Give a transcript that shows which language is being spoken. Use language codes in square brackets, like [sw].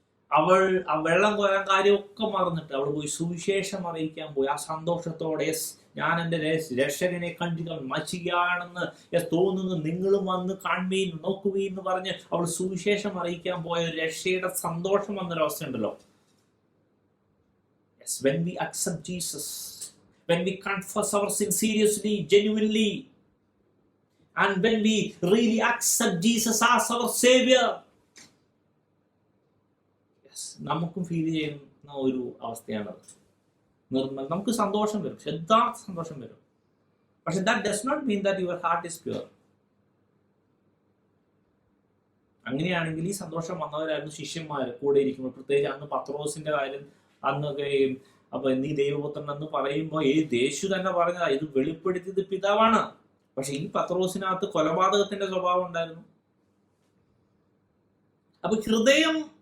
[ml] അവൾ ആ വെള്ളം കോരാൻ കാര്യമൊക്കെ മറന്നിട്ട് അവൾ പോയി സുവിശേഷം അറിയിക്കാൻ പോയി. ആ സന്തോഷത്തോടെ ഞാൻ എൻ്റെ രക്ഷകനെ കണ്ടില്ല, മശികയാണെന്ന് തോന്നുന്നു, നിങ്ങളും വന്ന് കാണുകയും നോക്കുകയും എന്ന് പറഞ്ഞ് അവൾ സുവിശേഷം അറിയിക്കാൻ പോയ രക്ഷയുടെ സന്തോഷം വന്നൊരവസ്ഥ ഉണ്ടല്ലോ. [en] When we accept Jesus, when we confess our sin seriously, genuinely, and when we really accept Jesus as our Savior, [ml] നമുക്കും ഫീൽ ചെയ്യുന്ന ഒരു അവസ്ഥയാണത്. നമുക്ക് സന്തോഷം വരും, യഥാർത്ഥ സന്തോഷം വരും. പക്ഷെ [en] that does not mean that your heart is pure. [ml] അങ്ങനെയാണെങ്കിൽ ഈ സന്തോഷം വന്നവരായിരുന്നു ശിഷ്യന്മാർ കൂടെ ഇരിക്കുമ്പോൾ. പ്രത്യേകിച്ച് അന്ന് പത്രോസിന്റെ കാര്യം, അന്നൊക്കെ അപ്പൊ നീ ദൈവപുത്രൻ എന്ന് പറയുമ്പോൾ യേശു തന്നെ പറഞ്ഞതാ, ഇത് വെളിപ്പെടുത്തിയത് പിതാവാണ്. പക്ഷെ ഈ പത്രോസിനകത്ത് കൊലപാതകത്തിന്റെ സ്വഭാവം ഉണ്ടായിരുന്നു. അപ്പൊ ഹൃദയം